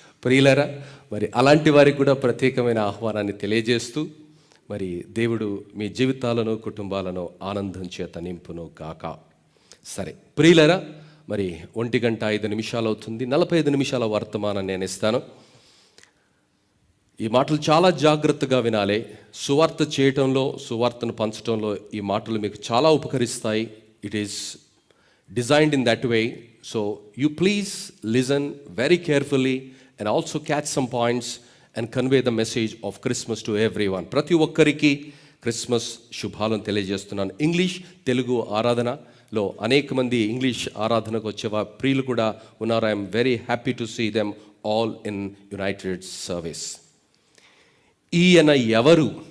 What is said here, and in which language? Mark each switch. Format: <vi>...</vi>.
<te>ప్రియులారా, మరి అలాంటి వారికి కూడా ప్రత్యేకమైన ఆహ్వానాన్ని తెలియజేస్తూ, మరి దేవుడు మీ జీవితాలను, కుటుంబాలను ఆనందం చేత నింపును కాక. సరే ప్రియులారా, మరి 1 గంట 5 నిమిషాలు అవుతుంది. 45 నిమిషాల వర్తమానం నేను ఇస్తాను. ఈ మాటలు చాలా జాగ్రత్తగా వినాలి. సువార్త చేయటంలో, సువార్తను పంచడంలో ఈ మాటలు మీకు చాలా ఉపకరిస్తాయి.</te> <en>It is designed in that way. So you please listen very carefully and also catch some points and convey the message of Christmas to everyone.</en> <te>ప్రతి ఒక్కరికి క్రిస్మస్ శుభాలను తెలియజేస్తున్నాను. ఇంగ్లీష్, తెలుగు ఆరాధనలో అనేక మంది ఇంగ్లీష్ ఆరాధనకు వచ్చే ప్రియులు కూడా ఉన్నారు.</te> <en>I'm very happy to see them all in united service.</en> <te>ఈయన ఎవరు?</te>